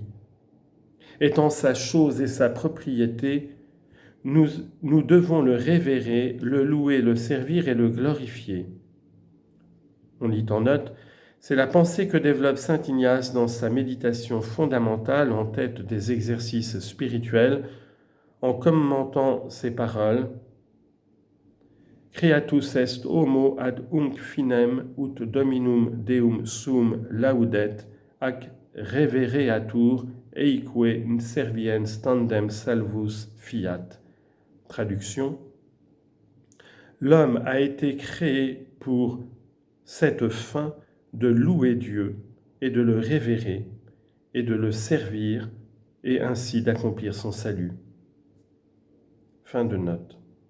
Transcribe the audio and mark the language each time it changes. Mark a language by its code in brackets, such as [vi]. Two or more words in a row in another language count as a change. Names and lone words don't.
[fr] Étant sa chose et sa propriété, nous devons le révérer, le louer, le servir et le glorifier. On lit en note, c'est la pensée que développe saint Ignace dans sa méditation fondamentale en tête des exercices spirituels, en commentant ces paroles. [la] Creatus est homo ad hunc finem ut dominum deum sum laudet, ac revereatur eique serviens tandem salvus fiat. [fr] Traduction. L'homme a été créé pour cette fin de louer Dieu et de le révérer et de le servir et ainsi d'accomplir son salut. Fin de note.